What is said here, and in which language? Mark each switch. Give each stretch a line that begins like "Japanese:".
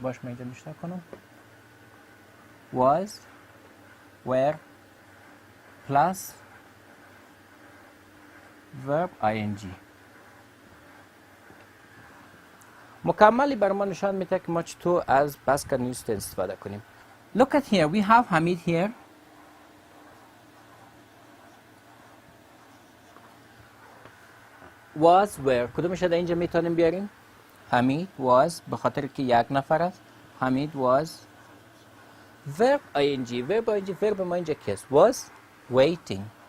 Persian: باش من اینجا نشته کنم. was were plus verb ing مکملی بر ما نشان میده که ما چطور از past continuous tense استفاده کنیم.
English: Look at here, we have Hamid here.
Persian: Was were کدومش در اینجا میتونیم بیاریم؟ حمید was به خاطر که یک نفر است. حمید was verb ing verb ما اینجا کیست؟ was waiting.